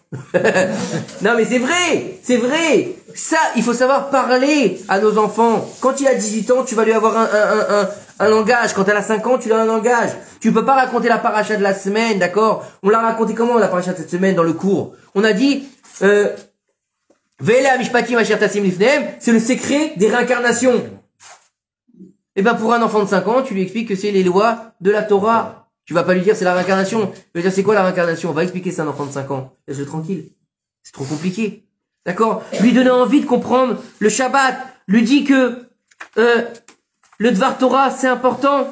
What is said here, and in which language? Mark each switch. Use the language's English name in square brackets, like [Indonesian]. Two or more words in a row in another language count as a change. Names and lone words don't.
[French] Non, mais c'est vrai, c'est vrai. Ça, il faut savoir parler à nos enfants. Quand il a 18 ans, tu vas lui avoir un langage. Quand elle a 5 ans, tu as un langage. Tu peux pas raconter la paracha de la semaine, d'accord? On l'a raconté comment, la paracha de cette semaine, dans le cours? On a dit, [Hebrew] ואלה המשפטים אשר תשים לפניהם, [French] c'est le secret des réincarnations. Eh ben, pour un enfant de 5 ans, tu lui expliques que c'est les lois de la Torah. Tu vas pas lui dire c'est la réincarnation. Tu vas dire c'est quoi la réincarnation? On va expliquer ça à un enfant de 5 ans. Laisse-le tranquille. C'est trop compliqué. D'accord? Lui donner envie de comprendre le Shabbat. Lui dit que le [Hebrew] דבר תורה, [French] c'est important.